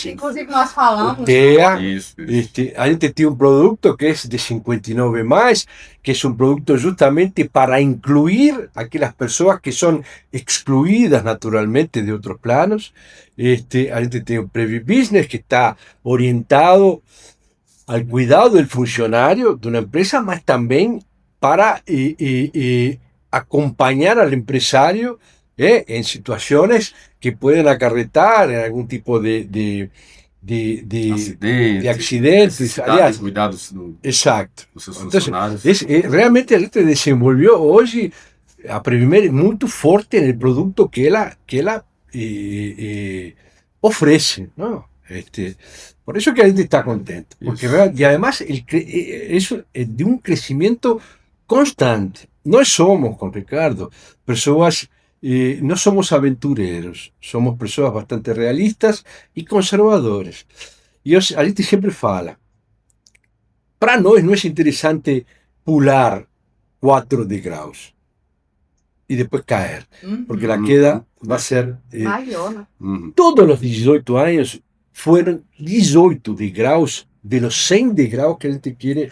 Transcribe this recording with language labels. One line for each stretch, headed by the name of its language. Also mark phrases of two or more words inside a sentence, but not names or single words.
Portuguese: Inclusive, nós falamos. TEA. Isso. A gente tem um produto que é de 59 mais, que é um produto justamente para incluir aquelas pessoas que são excluídas naturalmente de outros planos. A gente tem o Previ Business,
Spanish: que está orientado al cuidado del funcionario de una empresa, mas también para acompañar al empresario en situaciones que pueden acarretar en algún tipo de
Portuguese: Acidente.
Spanish: accidentes.
Portuguese: Necessidade Aliás, de cuidar dos
Spanish: exacto.
Portuguese: seus
Spanish: Entonces,
Portuguese: funcionários.
Spanish: realmente
Portuguese: a gente
Spanish: desenvolvió hoy a Previmed muy fuerte en el producto que ela ofrece, ¿no? Por eso que
Portuguese: a gente
Spanish: está contento. Porque, y además eso es de un crecimiento constante. No somos, con Ricardo, personas, no somos aventureros, somos personas bastante realistas y conservadores.
Portuguese: Y a gente siempre fala, para nós não é interessante pular 4 degraus e depois cair, porque a queda vai ser... Maior, né? Uhum. Todos os 18 anos foram 18 degraus de los 100 degraus que a gente quer